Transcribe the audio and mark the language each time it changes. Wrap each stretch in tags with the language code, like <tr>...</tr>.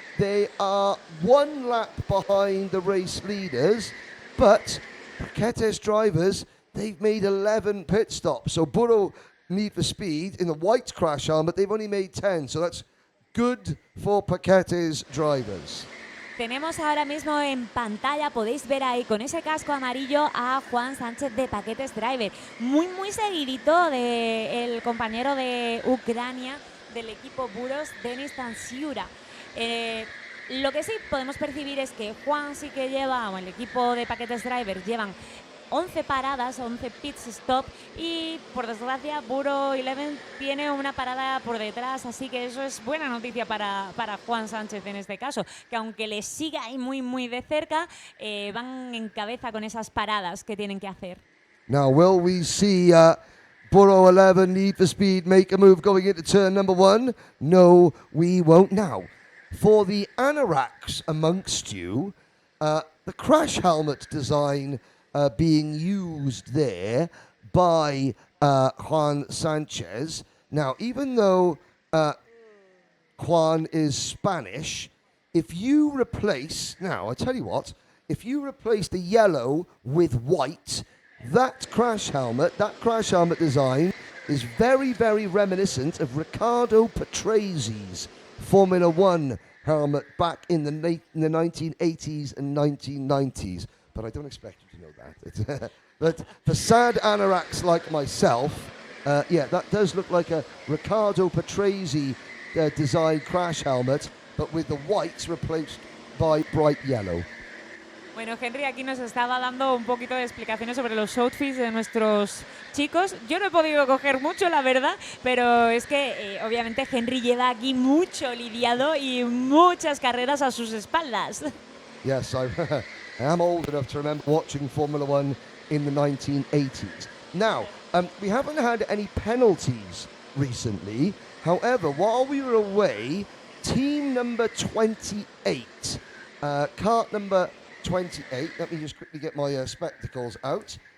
<en>They are 1 lap behind the race leaders, but Paquetes drivers, they've made 11 pit stops. So Buro Need for Speed in the white crash helmet, they've only made 10. So that's good for Paquetes drivers.</en> <es>Tenemos ahora mismo en pantalla, podéis ver ahí con ese casco amarillo a Juan Sánchez de Paquetes Driver. Muy seguidito del compañero de Ucrania del equipo Buros, Denis Tantsiura. Lo que sí podemos percibir es que Juan sí que lleva, o el equipo de Paquetes Driver llevan 11 paradas, 11 pit stop, y por desgracia Buro 11 tiene una parada por detrás, así que eso es buena noticia para Juan Sánchez en este caso, que aunque le siga ahí muy de cerca, van en cabeza con esas paradas que tienen que hacer.</es> <en>Now will we see Buro 11 Need for Speed make a move going into turn number 1? No, we won't. Now, for the anoraks amongst you, the crash helmet design being used there by Juan Sanchez. Now, even though Juan is Spanish, if you replace, now I tell you what, if you replace the yellow with white, that crash helmet design is very, very reminiscent of Riccardo Patrese Formula One helmet back in the 1980s and 1990s. But I don't expect you to know that. But for sad anoraks like myself, yeah, that does look like a Riccardo Patrese design crash helmet, but with the whites replaced by bright yellow.</en> <es>Bueno, Henry aquí nos estaba dando un poquito de explicaciones sobre los outfits de nuestros chicos. Yo no he podido coger mucho, la verdad, pero es que obviamente Henry lleva aquí mucho lidiado y muchas carreras a sus espaldas.</es> <en>Yes, I am old enough to remember watching Formula One in the 1980s. Now, we haven't had any penalties recently. However, while we were away, team number 28, kart number 28, let me just quickly get my spectacles out.</en>